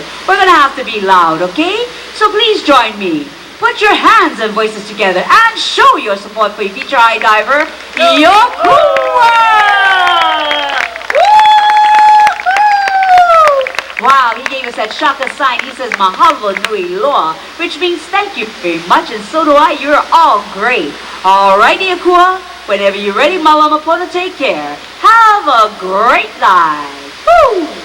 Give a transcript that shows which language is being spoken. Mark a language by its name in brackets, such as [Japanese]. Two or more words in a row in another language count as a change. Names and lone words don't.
[English] We're going to have to be loud, okay? So please join me. Put your hands and voices together and show your support for your feature high diver, Yokua! Wow, he gave us that shaka sign. He says, [Hawaiian] Mahalo nui loa, [English] which means thank you very much, and so do I. You're all great. All right, Yokua. Whenever you're ready, [Hawaiian] Malama Pona, [English] take care. Have a great dive. Woo!